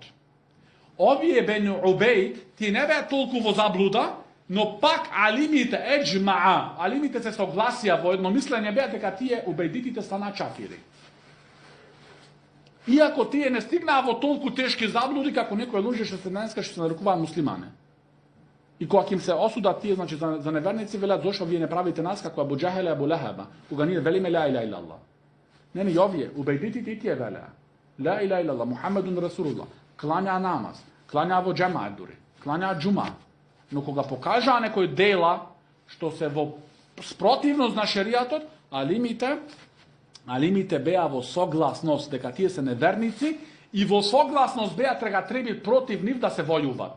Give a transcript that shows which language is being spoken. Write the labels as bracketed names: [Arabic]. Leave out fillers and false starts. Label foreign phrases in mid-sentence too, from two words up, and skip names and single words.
[Macedonian] Овие Бену Убейд, тие не беа толку во заблуда, но пак алимите еджмаа, алимите се согласија во едно мислење беа дека тие убедитите стана чафири. Иако тие не стигнаа во толку тешки заблуди како некој луѓе што се денеска што се нарекуваат муслимани. И кога им се осудат тие, значи за неверници, велат зошто вие не правите нас како Абу Џахел и Абу Лахаба, кога ние велиме [Arabic] لا إله إلا الله. [Macedonian] Не, овие убедитите и тие велеа. [Arabic] لا إله إلا الله محمد رسول الله. [Macedonian] Клања намаз, клања во џемаат дури, клања џума. Но кога покажаа некој дела што се во спротивност на шеријатот, алимите беа во согласност дека тие се неверници и во согласност беа треби против нив да се војуват.